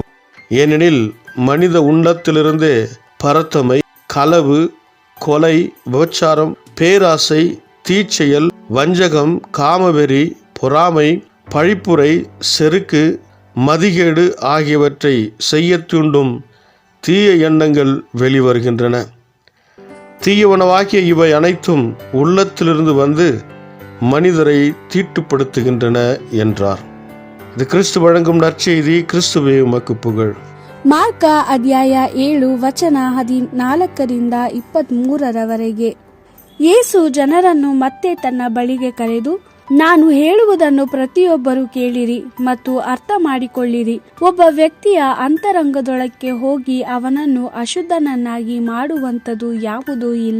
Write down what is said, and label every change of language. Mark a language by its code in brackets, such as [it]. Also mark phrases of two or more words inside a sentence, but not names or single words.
[ta] ஏனெனில் மனித உள்ளத்திலிருந்தே பரத்தமை, களவு, கொலை, விபச்சாரம், பேராசை, தீச்செயல், வஞ்சகம், காமவெறி, பொறாமை, பழிப்புரை, செருக்கு, மதிகேடு ஆகியவற்றை செய்ய தூண்டும் தீய எண்ணங்கள் வெளிவருகின்றன. தீயவனவாகிய இவை அனைத்தும் உள்ளத்திலிருந்து வந்து மனிதரை தீட்டுப்படுத்துகின்றன என்றார். இது கிறிஸ்து வழங்கும் நற்செய்தி. கிறிஸ்துவே உமக்கு புகழ். [kn] ಮಾರ್ಕ ಅಧ್ಯಾಯ 7 ವಚನ 14-23 ಯೇಸು ಜನರನ್ನು ಮತ್ತೆ ತನ್ನ ಬಳಿಗೆ ಕರೆದು, ನಾನು ಹೇಳುವುದನ್ನು ಪ್ರತಿಯೊಬ್ಬರು ಕೇಳಿರಿ ಮತ್ತು ಅರ್ಥ ಮಾಡಿಕೊಳ್ಳಿರಿ. ಒಬ್ಬ ವ್ಯಕ್ತಿಯ ಅಂತರಂಗದೊಳಕ್ಕೆ ಹೋಗಿ ಅವನನ್ನು ಅಶುದ್ಧನನ್ನಾಗಿ ಮಾಡುವಂಥದ್ದು ಯಾವುದೂ ಇಲ್ಲ.